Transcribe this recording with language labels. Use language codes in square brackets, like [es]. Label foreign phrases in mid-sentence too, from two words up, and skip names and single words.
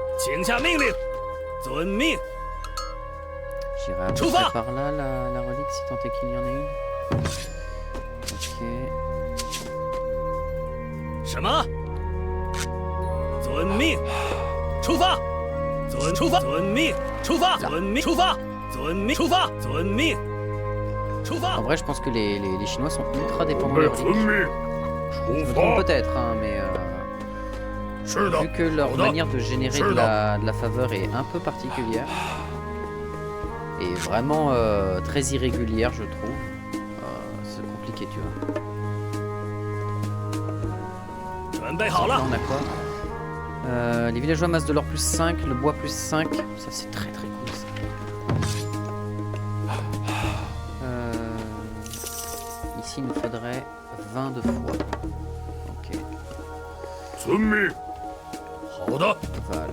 [zh] 请下命令，遵命。 [fr] J'irai à peu Chouva près par là, la relique, si tant est qu'il y en ait une. Ok. [zh] 什么？遵命，出发！出发！遵命，出发！遵命，出发！遵命，出发！遵命，出发 [fr] En！vrai, je pense que les Chinois sont ultra dépendants de [zh] 准 [fr] leur [zh] 备 [fr] relique. [zh] 遵命， [fr] Je [zh] 出 [fr] me trompe [zh] 发。 [fr] peut-être, hein, mais [zh] 是的， [fr] vu que leur [zh] 好的， [fr] manière de générer Je de la faveur est un peu particulière et vraiment très irrégulière, je trouve. C'est compliqué, tu vois. [zh] 准备好 [fr] Là, [zh] 了， [fr] on a quoi Les villageois masse de l'or plus 5, le bois plus 5. Ça, c'est très très cool ça. Ici, il nous faudrait 20 de foi. Ok, [zh] 遵命。好的， [fr] va alors.